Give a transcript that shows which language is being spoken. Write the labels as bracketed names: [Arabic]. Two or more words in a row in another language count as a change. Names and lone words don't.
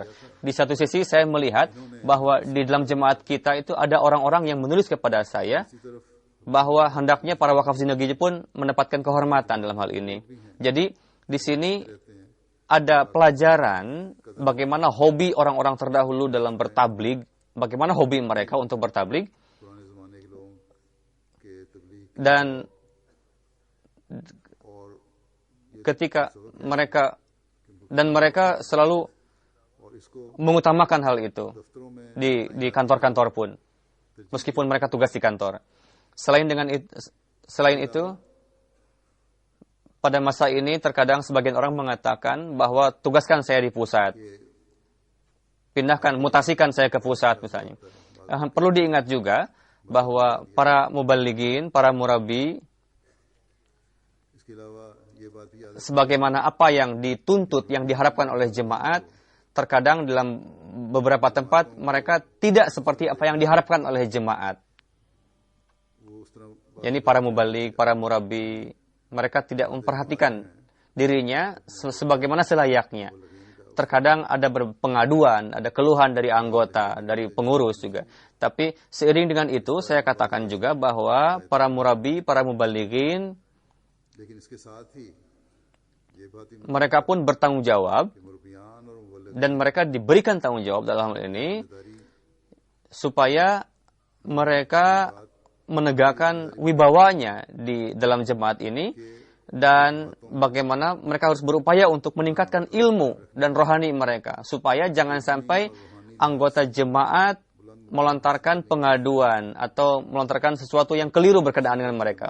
[Indonesian] Di satu sisi saya melihat bahwa di dalam jemaat kita itu ada orang-orang yang menulis kepada saya bahwa hendaknya para wakaf zinagi pun mendapatkan kehormatan dalam hal ini. Jadi di sini ada pelajaran bagaimana hobi orang-orang terdahulu dalam bertablig, bagaimana hobi mereka untuk bertablig, [Hindi] पुराने ज़माने के लोगों के तबलीग [Indonesian] dan और ketika mereka selalu [Hindi] और इसको [Indonesian] mengutamakan hal itu [Hindi] दफ्तरों में [Indonesian] di kantor-kantor pun, meskipun mereka tugas di kantor. Selain itu, pada masa ini terkadang sebagian orang mengatakan bahwa tugaskan saya di pusat, mutasikan saya ke pusat misalnya. Perlu diingat juga bahwa para mubalighin, para murabi, [Hindi] इसके अलावा ये बात भी याद [Indonesian] sebagaimana apa yang dituntut, yang diharapkan oleh jemaat, terkadang dalam beberapa tempat mereka tidak seperti apa yang diharapkan oleh jemaat. [Hindi] वो उस तरह [Indonesian] Yani para mubaligh, para murabi, mereka tidak memperhatikan dirinya sebagaimana selayaknya. Terkadang ada pengaduan, ada keluhan dari anggota, dari pengurus juga. Tapi seiring dengan itu, saya katakan juga bahwa para murabi, para mubalighin, [Hindi] लेकिन इसके साथ ही ये बात [Indonesian] mereka pun bertanggung jawab [Hindi] मुरब्बियान और मुवल्लिद [Indonesian] dan mereka diberikan tanggung jawab dalam hal ini supaya mereka menegakkan wibawanya di dalam jemaat ini dan bagaimana mereka harus berupaya untuk meningkatkan ilmu dan rohani mereka supaya jangan sampai anggota jemaat melontarkan pengaduan atau melontarkan sesuatu yang keliru berkenaan dengan mereka.